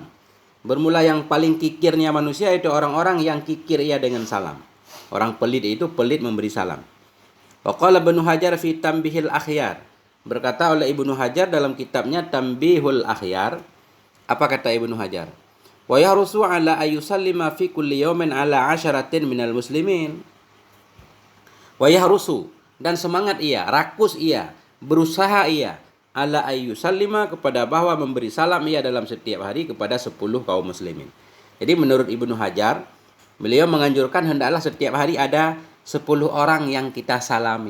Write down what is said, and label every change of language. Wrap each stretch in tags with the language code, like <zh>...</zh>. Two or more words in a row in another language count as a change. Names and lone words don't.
<id>Bermula yang paling kikirnya manusia itu orang-orang yang kikir ia dengan salam. Orang pelit itu pelit memberi salam.</id> <ar>وقال ابن حجر في تنبيه الأخيار.</ar> <id>Berkata oleh Ibnu Hajar dalam kitabnya Tanbihul Akhyar, apa kata Ibnu Hajar?</id> <ar>ويحرص على أن يسلم في كل يوم على عشرة من المسلمين. ويحرص,</ar> <id>dan semangat ia, rakus ia, berusaha ia,</id> <ar>على أن يسلم,</ar> <id>kepada bahwa memberi salam ia dalam setiap hari kepada 10 kaum muslimin. Jadi menurut Ibnu Hajar, beliau menganjurkan hendaklah setiap hari ada 10 orang yang kita salami.</id>